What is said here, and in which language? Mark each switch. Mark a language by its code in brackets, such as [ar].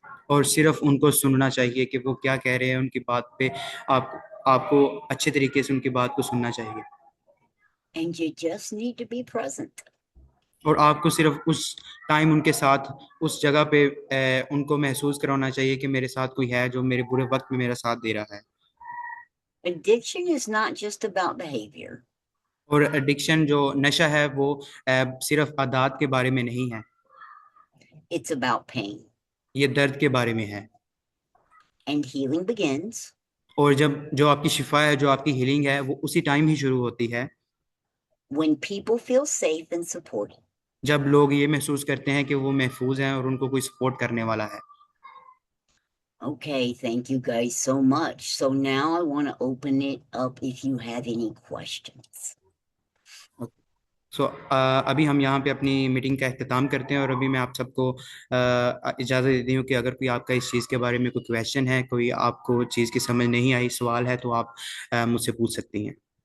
[hi] और सिर्फ उनको सुनना चाहिए कि वो क्या कह रहे हैं, उनकी बात पे आपको अच्छे तरीके से उनकी बात को सुनना चाहिए। [en] And you just need to be present. [hi] और आपको सिर्फ उस टाइम उनके साथ उस जगह पे उनको महसूस कराना चाहिए कि मेरे साथ कोई है जो मेरे बुरे वक्त में मेरा साथ दे रहा है। [en] Addiction is not just about behavior. [hi] और एडिक्शन जो नशा है वो सिर्फ आदत के बारे में नहीं है, [en] It's about pain. [hi] ये दर्द के बारे में है। [en] And healing begins [hi] और जब जो आपकी शिफा है, जो आपकी हीलिंग है, वो उसी टाइम ही शुरू होती है [en] when people feel safe and supported. [hi] जब लोग ये महसूस करते हैं कि वो महफूज हैं और उनको कोई सपोर्ट करने वाला है। [en] Okay, thank you guys so much. So now I want to open it up if you have any questions. [hi] सो अभी हम यहाँ पे अपनी मीटिंग का अख्ताम करते हैं, और अभी मैं आप सबको इजाज़त देती हूँ कि अगर कोई आपका इस चीज़ के बारे में कोई क्वेश्चन है, कोई आपको चीज़ की समझ नहीं आई, सवाल है, तो आप मुझसे पूछ सकती हैं।